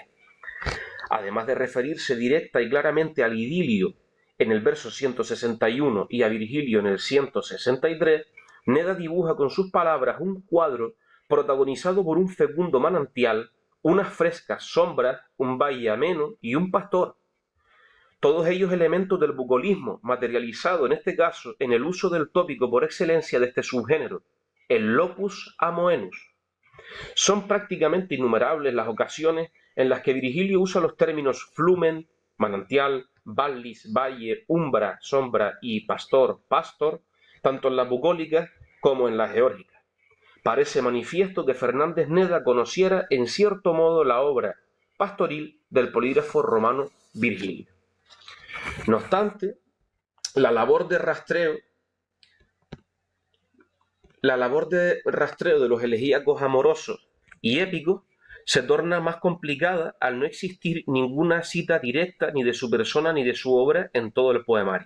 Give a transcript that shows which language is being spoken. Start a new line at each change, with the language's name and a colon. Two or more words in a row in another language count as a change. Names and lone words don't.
Spanish: Además de referirse directa y claramente al idilio en el verso 161 y a Virgilio en el 163, Neda dibuja con sus palabras un cuadro protagonizado por un fecundo manantial, unas frescas sombras, un valle ameno y un pastor. Todos ellos elementos del bucolismo, materializado en este caso en el uso del tópico por excelencia de este subgénero, el
Latin: lopus amoenus.
Spanish: Son prácticamente innumerables las ocasiones en las que Virgilio usa los términos flumen, manantial, vallis, valle, umbra, sombra y pastor, pastor, tanto en las bucólicas como en las geórgicas. Parece manifiesto que Fernández Neda conociera en cierto modo la obra pastoril del polígrafo romano Virgilio. No obstante, la labor de rastreo de los elegíacos amorosos y épicos se torna más complicada al no existir ninguna cita directa ni de su persona ni de su obra en todo el poemario.